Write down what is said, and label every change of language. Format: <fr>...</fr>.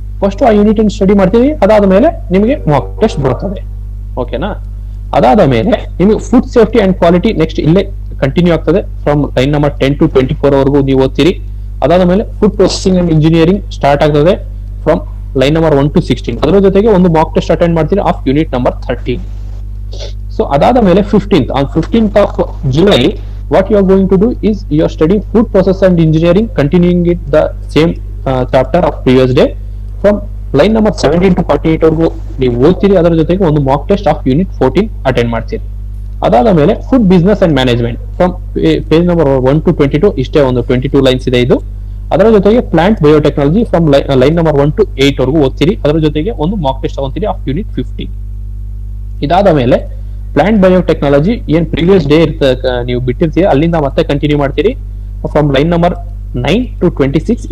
<kn>First ಆ unit ಅನ್ನು study ಮಾಡ್ತೀರಿ, ಅದಾದ ಮೇಲೆ ನಿಮಗೆ ಮಾಕ್ ಟೆಸ್ಟ್ ಬರ್ತದೆ. ಓಕೆನಾ? ಅದಾದ ಮೇಲೆ ನಿಮಗೆ food safety and quality next ಇಲ್ಲೇ ಕಂಟಿನ್ಯೂ ಆಗ್ತದೆ</kn> <en>from line number 10 to 24</en> <kn>ವರೆಗೂ ನೀವು ಓದ್ತೀರಿ. ಅದಾದ ಮೇಲೆ food processing and engineering start ಆಗ್ತದೆ</kn> <en>From line number 1 to 16.</en> <kn>ಅದರ ಜೊತೆಗೆ ಒಂದು ಮಾಕ್ ಟೆಸ್ಟ್ ಅಟೆಂಡ್ ಮಾಡ್ತೀರಿ</kn> <en>Of unit number 13. So ಅದಾದ ಮೇಲೆ 15th of July what you are going to do is you are studying food process and engineering, continuing it the same chapter of previous day from line number 17 to 48</en> <kn>ವರೆಗೂ ನೀವು ಓದ್ತೀರಿ. ಅದರ ಜೊತೆಗೆ ಒಂದು mock test</kn> <en>of unit 14</en> <kn>attend ಮಾಡ್ತೀರಿ. ಅದಾದ ಮೇಲೆ food business and management</kn> <en>from page number 1 to 22</en> <kn>ಇಷ್ಟೇ ಒಂದು 22 ಲೈನ್ಸ್ ಇದೆ ಇದು. ಅದರ ಜೊತೆಗೆ plant biotechnology</kn> <en>from line number 1 to 8</en> <kn>ವರೆಗೂ ಓದ್ತೀರಿ. ಅದರ ಜೊತೆಗೆ ಒಂದು ಮಾಕ್ ಟೆಸ್ಟ್ ತಗೊಂತೀರಿ</kn> <en>Of unit 15.</en> <kn>ಇದಾದ ಮೇಲೆ ಪ್ಲಾಂಟ್ ಬಯೋಟೆಕ್ನಾಲಜಿ ಏನ್ ಪ್ರೀವಿಯಸ್ ಡೇ ನೀವು ಬಿಟ್ಟಿರ್ತೀರಿ ಅಲ್ಲಿಂದ ಮತ್ತೆ ಕಂಟಿನ್ಯೂ ಮಾಡ್ತೀರಿ</kn> <en>From line number 9 to 26.</en>